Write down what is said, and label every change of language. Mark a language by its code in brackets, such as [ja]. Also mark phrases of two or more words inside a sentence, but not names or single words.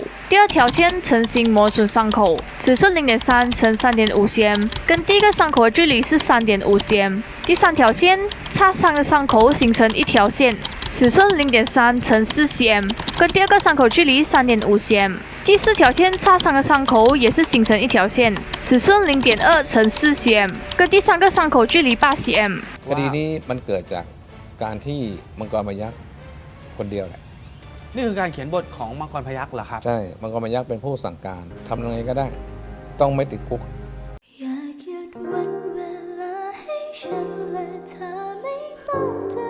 [zh] 第二条线成型磨损伤口，尺寸0.3乘3.5 cm， 跟第一个伤口的距离是3.5 cm。第三条线擦伤的伤口形成一条线，尺寸0.3乘4 cm， 跟第二个伤口距离3.5 cm。第4条线擦伤的伤口也是形成一条线，尺寸0.2乘4 cm， 跟第3个伤口距离8 cm。 [th] คดีนี้มันเกิดจากการที่มังกรพยัคฆ์คนเดียวแหละ นี่คือการเขียนบทของมังกรพยัคฆ์เหรอครับ ใช่มังกรพยัคฆ์เป็นผู้สั่งการทำยังไงก็ได้ต้องไม่ติดคุก อยากหยุดวันเวลาให้ฉันและเธอไม่รู้